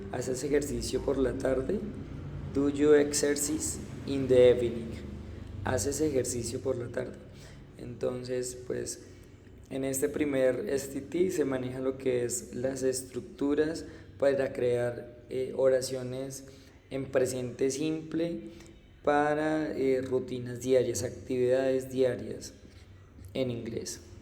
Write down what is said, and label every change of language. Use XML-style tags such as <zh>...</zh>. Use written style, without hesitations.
<es>¿Haces ejercicio por la tarde?</es> <en>Do you exercise in the evening?</en> <es>¿Haces ejercicio por la tarde? Entonces, pues en este primer STT se maneja lo que es las estructuras para crear oraciones en presente simple para rutinas diarias, actividades diarias en inglés.</es>